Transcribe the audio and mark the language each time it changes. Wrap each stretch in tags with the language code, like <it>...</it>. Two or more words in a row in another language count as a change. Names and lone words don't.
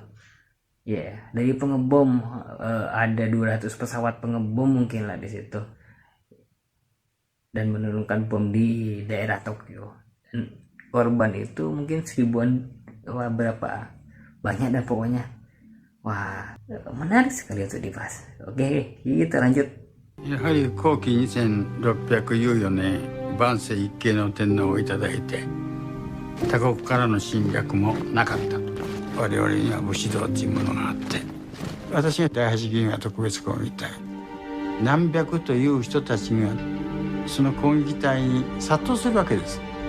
<id>Ya, dari pengebom ada 200 pesawat pengebom mungkin lah di situ. dan menurunkan bom di daerah Tokyo. Dan korban itu mungkin 1000-an, wah berapa banyak, dan pokoknya wah menarik sekali untuk dibahas. Oke, kita lanjut.</id> <ja>やはり後期2614年万世一系の天皇をいただいて他国からの侵略もなかったと。我々には武士道っていうものがあって、私が第八銀河特別攻撃隊何百という人たちがその攻撃隊に殺到するわけです。</ja>